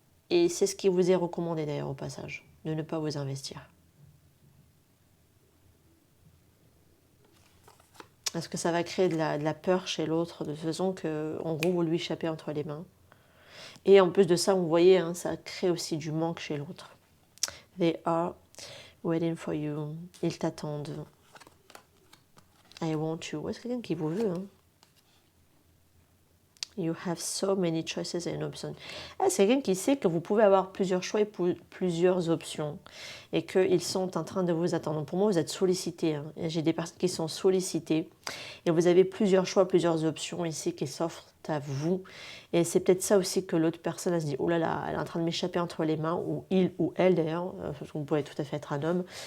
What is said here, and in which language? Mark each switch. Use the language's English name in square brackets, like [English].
[French] Et c'est ce qui vous est recommandé d'ailleurs au passage, de ne pas vous investir. Parce que ça va créer de la peur chez l'autre, de façon que, en gros, vous lui échappez entre les mains. Et en plus de ça, vous voyez, hein, ça crée aussi du manque chez l'autre. [English] They are waiting for you. [French] Ils t'attendent. [English] I want you. [French] Est-ce quelqu'un qui vous veut, hein? [English] You have so many choices and options. [French] C'est quelqu'un qui sait que vous pouvez avoir plusieurs choix et plusieurs options. Et qu'ils sont en train de vous attendre. Pour moi, vous êtes sollicité. Hein. J'ai des personnes qui sont sollicitées. Et vous avez plusieurs choix, plusieurs options ici qui s'offrent à vous. Et c'est peut-être ça aussi que l'autre personne elle se dit, oh là là, elle est en train de m'échapper entre les mains, ou il ou elle d'ailleurs, parce que vous pouvez tout à fait être un homme.